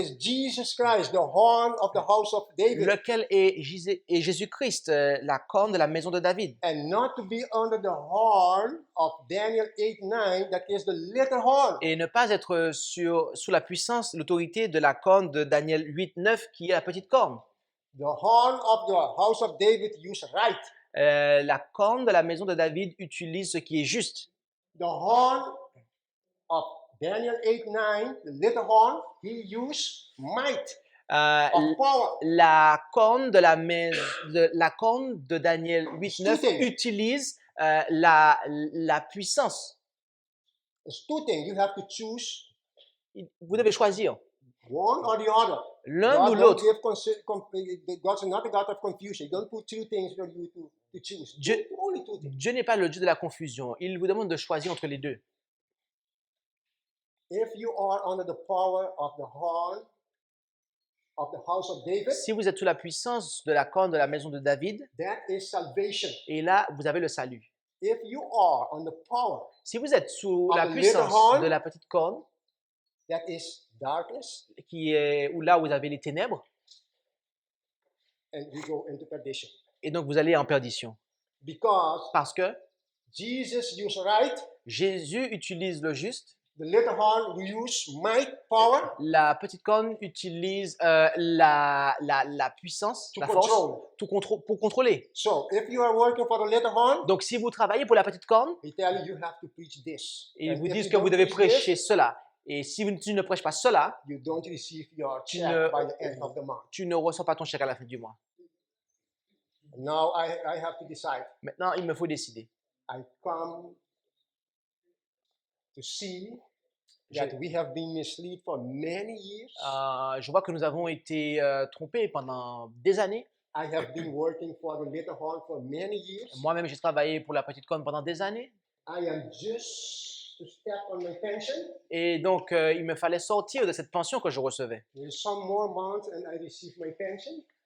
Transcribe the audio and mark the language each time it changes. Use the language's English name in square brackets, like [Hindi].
[English] is Jesus Christ, the horn of the house of David. [French] Lequel est Jésus-Christ, la corne de la maison de David. [English] And not to be under the horn of Daniel 8:9, that is the little horn. [French] Et ne pas être sous la puissance, l'autorité de la corne de Daniel 8, 9, qui est la petite corne. [English] The horn of the house of David use right. [French] La corne de la maison de David utilise ce qui est juste. [English] The horn of Daniel 8:9, the little horn, he used might of power. [French] La corne la corne de Daniel 8, 9 Shooting. utilise la puissance. [English] It's two things. You have to choose [French] Vous devez choisir [English] one or the other. [French] l'un ou [English] God [French] l'autre. [English] God's not a God of confusion. He don't put two things for you to choose. [French] Dieu- [English] Only two things. [French] Dieu n'est pas le Dieu de la confusion. Il vous demande de choisir entre les deux. [English] If you are under the power of the horn of the house of David, [French] Si vous êtes sous la puissance de la corne de la maison de David, [English] that is salvation. [French] et là, vous avez le salut. [English] If you are on the power, [French] Si vous êtes sous [English] Of [French] la [English] the [French] puissance [English] little horn, [French] de la petite corne, [English] that is darkness, [French] où là vous avez les ténèbres, [English] and you go into perdition. [French] et donc vous allez en perdition. [English] Because [French] Parce que [English] Jesus used right, [French] Jésus utilise le juste, [English] the little horn use might, power [French] la petite corne utilise la puissance, [English] to [French] la force, [English] control. [French] pour contrôler. [English] So if you are working for the little horn, [French] Donc si vous travaillez pour la petite corne, [English] he tell you have to preach this. [French] ils [English] And [French] vous [English] if [French] disent [English] you [French] que [English] don't [French] vous devez [English] preach this, [French] prêcher cela. Et si tu ne prêches pas cela, [English] you don't receive your [French] Tu [English] check [French] ne- [English] by the end of the month. [French] tu ne reçois pas ton chèque à la fin du mois. [English] Now I have to decide. [French] Maintenant, il me faut décider. [English] I come to see that we have been misled for many years. [French] Je vois que nous avons été trompés pendant des années. [English] I have been working for the little horn for many years. [French] Moi-même, j'ai travaillé pour la petite corne pendant des années. [English] I am just to step on my pension. [French] Et donc, il me fallait sortir de cette pension que je recevais. [English] There's some more months and I receive my pension.